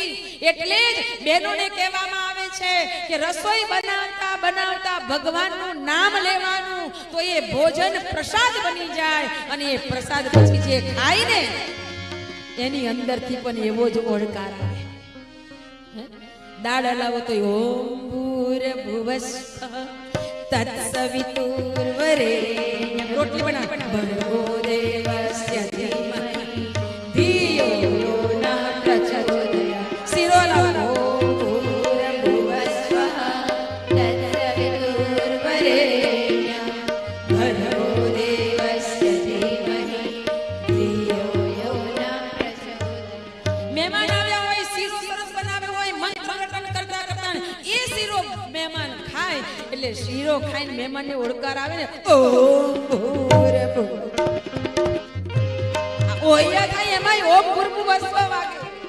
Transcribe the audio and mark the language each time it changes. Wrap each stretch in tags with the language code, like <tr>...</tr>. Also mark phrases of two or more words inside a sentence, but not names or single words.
<gu>એટલે જ બહેનોને કહેવામાં આવે છે કે રસોઈ બનાવતા બનાવતા ભગવાનનું નામ લેવાનું, તો એ ભોજન પ્રસાદ બની જાય, અને એ પ્રસાદ પછી જે ખાય ને એની અંદરથી પણ એવો જ ઓળકાર આવે. દાળ હલાવો તો</gu> <sa>ઓમ ભૂર્ભુવસ્સઃ તત્સવિતુર્વરેણ્યં.</sa> <gu>રોટલી બનાવ</gu> <sa>ભર્ગો દેવસ્ય ધીમહિ ધિયો યો નઃ પ્રચોદયાત્.</sa> <gu>શીરો લાવો</gu> <sa>ભૂર્ભુવસ્સઃ તત્સવિતુર્વરેણ્યં ભર્ગો દેવસ્ય ધીમહિ ધિયો યો નઃ પ્રચોદયાત્.</sa> <gu>મહેમાન આવ્યા હોય, શીરો સરસ બનાવ્યો હોય, મંગળન કરતા કરતા એ શીરો મહેમાન ખાય એટલે શીરો ખાઈને મહેમાનને ઓળકાર આવે ને</gu> <sa>ઓમ ભૂર્ભુવઃ.</sa> <gu>ઓયા થાય એમાં</gu> <sa>ઓમ ભૂર્ભુવસ્સઃ</sa> <gu>વાગે.</gu>